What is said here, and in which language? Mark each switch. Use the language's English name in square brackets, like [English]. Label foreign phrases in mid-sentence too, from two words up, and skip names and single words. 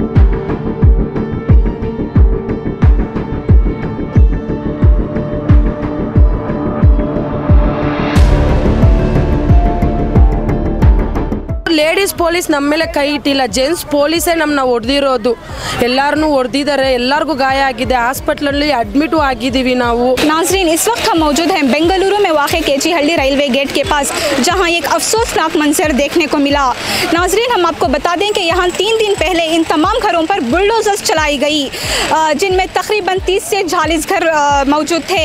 [English] ladies police [Kannada] ನಮ್ಮ ಮೇಲೆ ಕೈ ಇಟ್ಟಿಲ್ಲ, [English] gents police [Kannada] ನಮ್ಮನ್ನ ಹೊಡೆದಿರೋದು. ಎಲ್ಲಾರನ್ನೂ ಹೊಡೆದಿದ್ದಾರೆ, ಎಲ್ಲರಿಗೂ ಗಾಯ ಆಗಿದೆ, ಹಾಸ್ಪಿಟ್ಲಲ್ಲಿ ಅಡ್ಮಿಟು ಆಗಿದ್ದೀವಿ ನಾವು. [Urdu] ناظرین، اس وقت ہم موجود ہیں بنگلورو میں واقع کے جی ہلی [English] railway gate [Urdu] کے پاس، جہاں ایک افسوسناک منظر دیکھنے کو ملا. ناظرین، ہم آپ کو بتا دیں کہ یہاں 3 دن پہلے ان تمام گھروں پر بلڈوزرز چلائی گئی، جن میں تقریباً 30 سے 40 گھر موجود تھے.